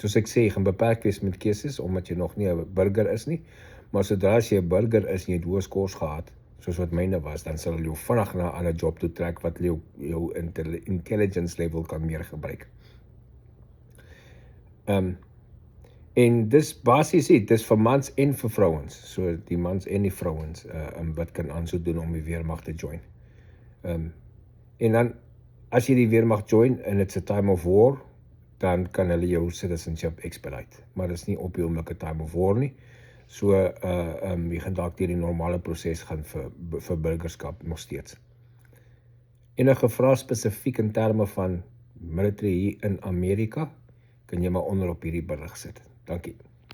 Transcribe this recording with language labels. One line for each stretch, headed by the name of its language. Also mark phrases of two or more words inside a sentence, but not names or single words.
Afrikaans: Soos ek sê, jy gaan beperk wees met keuses, omdat jy nog nie 'n burger is nie, maar sodra as jy 'n burger is en jy het hoë skors gehad, soos wat myne was, dan sal hulle jou vinnig na 'n ander job toe trek wat jou
English: intelligence level
Afrikaans: kan meer gebruik. En dis basies dit, dis vir mans en vir vrouens, so die mans en die vrouens wat kan aansoek doen om die weermag te join. En dan, as jy die weermag join en
English: it's a time of war,
Afrikaans: dan kan hulle jou
English: citizenship expedite,
Afrikaans: maar dis nie op die oomblik 'n
English: time of war
Afrikaans: nie. So, jy gaan dalk deur die normale proses gaan vir burgerskap nog steeds. Enige vrae spesifiek in terme van military hier in Amerika, kan jy maar onder op hierdie berig sit. Dankie.